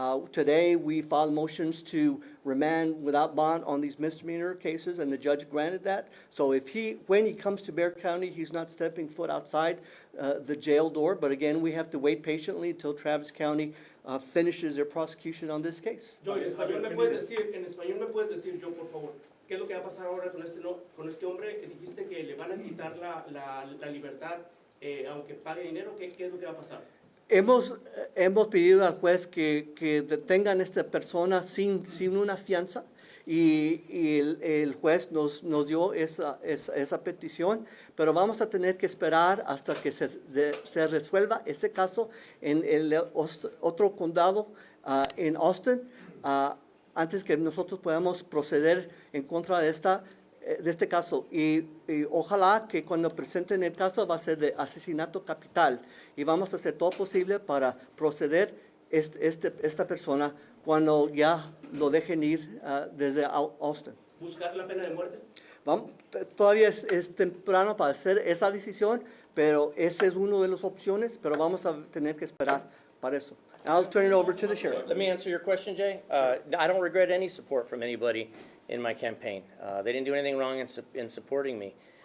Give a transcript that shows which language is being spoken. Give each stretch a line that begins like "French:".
English: Today, we filed motions to remand without bond on these misdemeanor cases, and the judge granted that. So when he comes to Bexar County, he's not stepping foot outside the jail door. But again, we have to wait patiently until Travis County finishes their prosecution on this case.
Spanish: Joy, en español me puedes decir, Joe, por favor, ¿qué es lo que va a pasar ahora con este hombre? Dijiste que le van a quitar la libertad, aunque pague dinero. ¿Qué es lo que va a pasar? Hemos pedido al juez que detengan a esta persona sin una fianza, y el juez nos dio esa petición, pero vamos a tener que esperar hasta que se resuelva ese caso en el otro condado, en Austin, antes que nosotros podamos proceder en contra de este caso. Y ojalá que cuando presenten el caso va a ser de asesinato capital, y vamos a hacer todo posible para proceder esta persona cuando ya lo dejen ir desde Austin. ¿Buscar la pena de muerte? Todavía es temprano para hacer esa decisión, pero esa es una de las opciones, pero vamos a tener que esperar para eso.
English: I'll turn it over to the sheriff. Let me answer your question, Jay. I don't regret any support from anybody in my campaign. They didn't do anything wrong in supporting me.